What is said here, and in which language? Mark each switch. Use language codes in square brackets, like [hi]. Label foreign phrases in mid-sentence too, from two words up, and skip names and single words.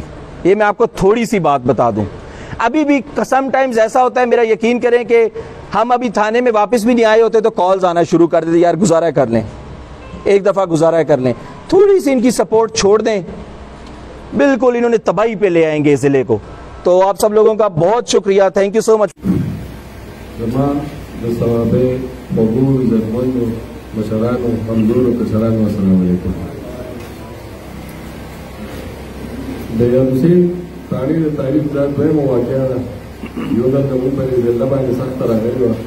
[ur] یہ میں آپ کو تھوڑی سی بات بتا دوں. ابھی بھی [en] sometimes [ur] ایسا ہوتا ہے, میرا یقین کریں کہ ہم ابھی تھانے میں واپس بھی نہیں آئے ہوتے تو کالز آنا شروع کر دیتے, یار گزارا کر لیں, ایک دفعہ گزارا کر لیں. تھوڑی سی ان کی سپورٹ چھوڑ دیں, بالکل انہوں نے تباہی پہ لے آئیں گے ضلع کو. تو آپ سب لوگوں کا بہت شکریہ, [en] thank you so much. [ps] حسین تاریخ ذات دویم واقعہ ده. یو دلته مونږ په دې ځله باندې سخته راغلې وه.